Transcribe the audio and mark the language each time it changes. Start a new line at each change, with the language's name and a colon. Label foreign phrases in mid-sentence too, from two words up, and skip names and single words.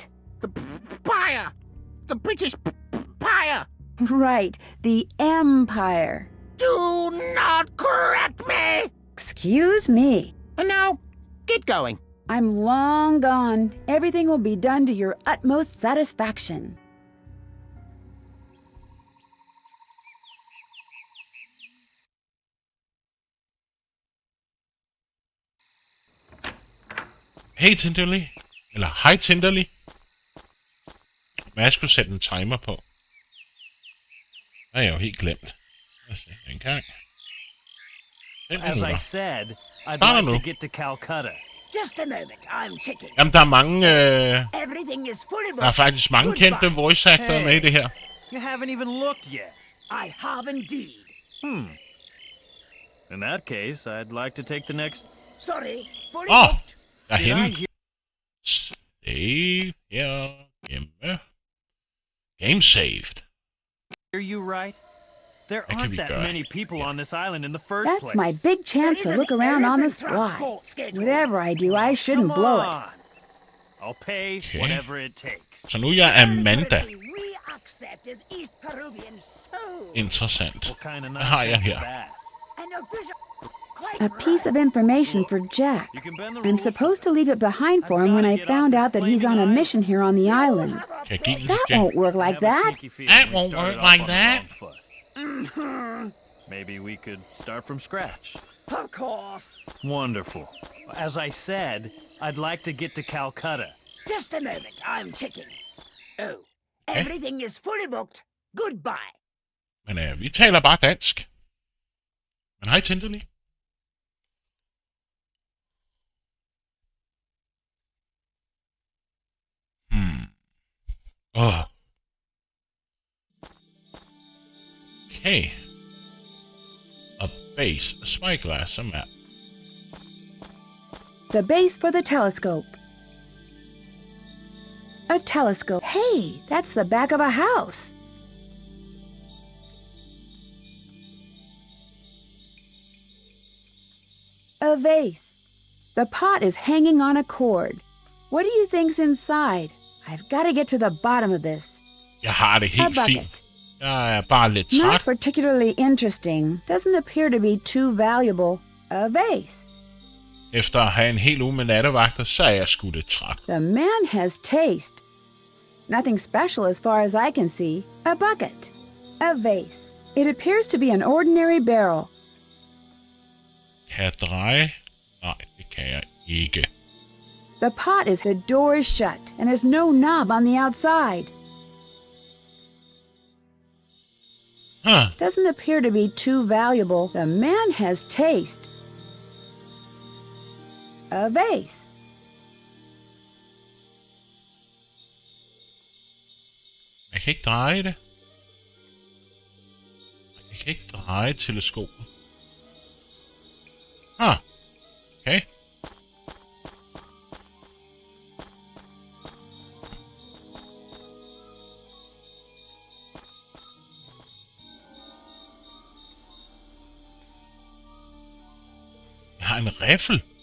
English: The Empire. The British Empire. Right, the Empire. Do not correct me. Excuse me. And now, get going. I'm long gone. Everything will be done to your utmost satisfaction. Hey Tinderly.
Danish: Eller hej Tinderly. Men jeg skulle sætte en timer på. Det har jeg jo helt glemt. Lad os se en gang.
English: As I said, I'd
Danish: Starter
English: like
Danish: nu.
English: to get to Calcutta. Just a moment, I'm checking.
Danish: Jamen, der er mange...
English: Everything is fully booked.
Danish: der er faktisk mange
English: Goodbye.
Danish: kendte
English: voice actor
Danish: med i det her.
English: You haven't even looked yet. I have indeed. In that case, I'd like to take the next... Sorry, fully
Danish: Åh,
English: booked.
Danish: der er
English: Did I
Danish: hende.
English: hear...
Danish: Save her hjemme.
English: Game saved. you right? There That could aren't be that good. many people on this island in the first That's place. my big chance to There look isn't around on the elephant sly. transport schedule. Whatever I do, I shouldn't Come blow it. on. I'll pay Okay. whatever it takes.
Danish: Så nu er jeg Amanda.
English: We accept as East Peruvian soul.
Danish: Interessant.
English: What kind of
Danish: Hvad har jeg
English: nonsense is
Danish: her?
English: that? An official... A piece of information for Jack. You can bend the I'm rules. supposed to leave it behind for him when I found out that he's on a mission here on the island.
Danish: Kan jeg give den
English: That
Danish: til Jack?
English: won't work I like have a that. sneaky feeling That we won't started work off like on the that. wrong foot. Maybe we could start from scratch. Of course. Wonderful. As I said, I'd like to get to Calcutta. Just a moment, I'm checking. Oh, everything is fully booked. Goodbye.
Danish: Men vi taler bare dansk. Men hej Tinderly.
English: Okay. A base, a spyglass, a map. The base for the telescope. A telescope. Hey, that's the back of a house. A vase. The pot is hanging on a cord. What do you think's inside? I've got to get to the bottom of this.
Danish: Jeg har det
English: A
Danish: helt fint.
English: bucket.
Danish: Jeg er bare lidt
English: Not
Danish: træt.
English: particularly interesting. Doesn't appear to be too valuable. A vase.
Danish: Efter at have en hel uge med nattevagter, så er jeg sgu lidt træt.
English: The man has taste. Nothing special as far as I can see. A bucket. A vase. It appears to be an ordinary barrel.
Danish: Kan jeg dreje? Nej, det kan jeg ikke.
English: The pot is the door is shut and has no knob on the outside. Huh. Doesn't appear to be too valuable. The man has taste. A vase.
Danish: Jeg kan ikke dreje det. Jeg kan ikke dreje teleskopet. Okay. Jeg har en riffel.